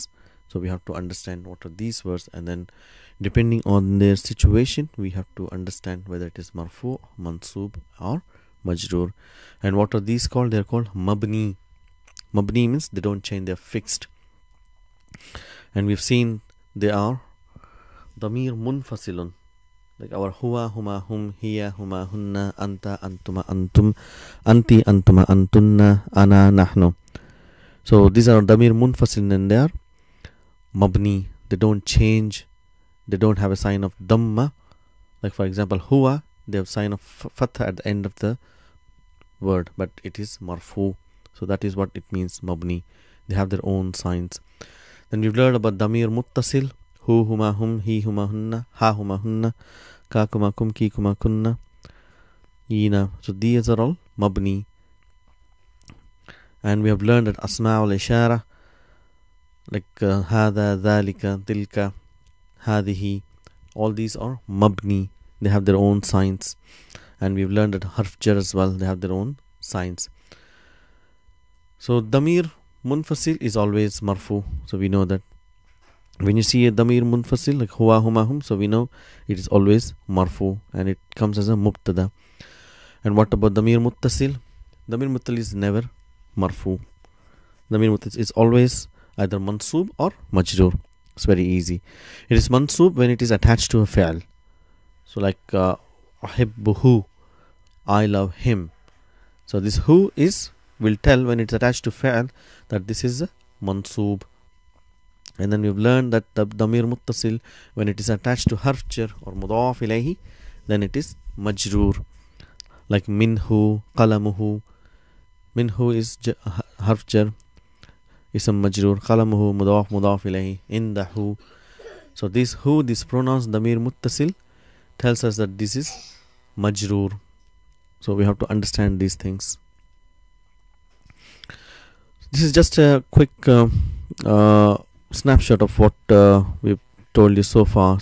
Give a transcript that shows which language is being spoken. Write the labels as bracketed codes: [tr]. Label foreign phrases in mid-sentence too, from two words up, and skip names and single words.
[en] So we have to understand what are these words, and then depending on their situation, we have to understand whether it is [ar] مرفوع، منصوب [en] or majroor. And what are these called? They are called mabni. Mabni means they don't change, they are fixed. And we've seen they are [ar] ضمير منفصلٌ, [en] like our [ar] هو، هما، هم، هي، هما, هن، أنت، أنتما، أنتم، أنتِ، أنتما، أنتن، أنا، نحن. [en] So these are [ar] ضمير منفصل, [en] and they are mabni. They don't change. They don't have a sign of dhamma. Like for example, huwa, they have sign of fatha at the end of the word, but it is marfu. So that is what it means, mabni. They have their own signs. Then we've learned about [ar] ضمير متصل, هُ، هما، هم، هي، هما, هن، ها، هما، هن، كَ، كما، كم، كِ، كما، كن, yina. [en] So these are all mabni. And we have learned that [ar] أسماء الإشارة, [en] like [ar] هذا، ذلك، تلك، هذه, [en] all these are mabni. They have their own signs. And we've learned that [ar] حرف جر [en] as well, they have their own signs. So [ar] ضمير منفصل [en] is always marfu. So we know that when you see a [ar] ضمير منفصل [en] like [ar] هو، هما، هم, [en] so we know it is always marfu, and it comes as a mubtada. And what about [ar] ضمير متصل? ضمير متصل [en] is never marfu. [ar] ضمير متصل [en] is always either mansub or majroor. It's very easy. It is mansub when it is attached to a fi'al. So like ahibbuhu, I love him. So this who is, will tell when it's attached to fi'al that this is a mansub. And then we've learned that the [ar] ضمير متصل, [en] when it is attached to [ar] حرف جر [en] or [ar] مضاف إليه, [en] then it is majroor. Like [ar] منه، قلمه. منه [en] is [ar] حرف جر, اسم مجرور. قلمه مضاف إليه، عنده. [en] So this who, this pronouns [ar] ضمير متصل, [en] tells us that this is majroor. So we have to understand these things. This is just a quick snapshot of what we've told you so far.